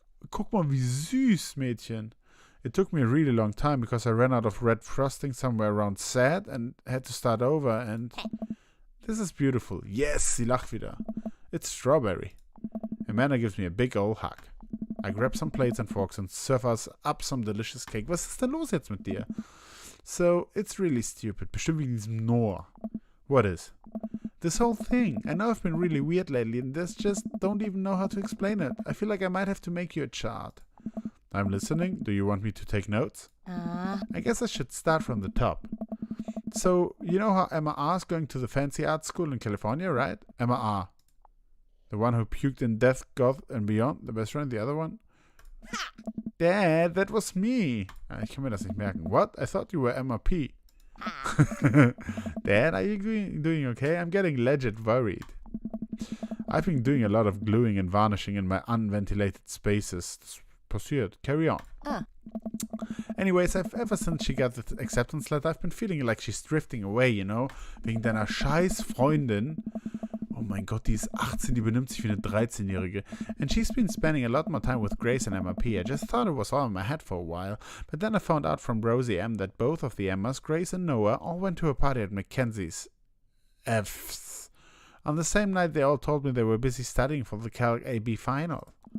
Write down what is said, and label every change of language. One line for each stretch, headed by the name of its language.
German: Guck mal, wie süß, Mädchen.
English: It took me a really long time because I ran out of red frosting somewhere around sad and had to start over and... This is beautiful. Yes,
German: sie lacht wieder.
English: It's strawberry. Amanda gives me a big old hug. I grab some plates and forks and serve us up some delicious cake.
German: Was ist denn los jetzt mit dir?
English: So, it's really stupid.
German: Bestimmt wegen diesem Noah.
English: What is? This whole thing. I know I've been really weird lately and just don't even know how to explain it. I feel like I might have to make you a chart. I'm listening. Do you want me to take notes? I guess I should start from the top. So, you know how Emma R is going to the fancy art school in California, right? Emma R. The one who puked in Death, Goth, and Beyond, the best friend, the other one? Dad, that was me.
German: Ich kann mir das nicht merken.
English: What? I thought you were Emma P. Dad, are you doing okay? I'm getting legit worried. I've been doing a lot of gluing and varnishing in my unventilated spaces.
German: Das passiert.
English: Carry on. Anyways, ever since she got the acceptance letter, I've been feeling like she's drifting away, you know?
German: Wegen deiner scheiß Freundin. Oh mein Gott, die ist 18, die benimmt sich wie eine 13-Jährige.
English: And she's been spending a lot more time with Grace and Emma P. I just thought it was all in my head for a while. But then I found out from Rosie M that both of the Emmas, Grace and Noah, all went to a party at Mackenzie's. F's. On the same night, they all told me they were busy studying for the Calc AB final.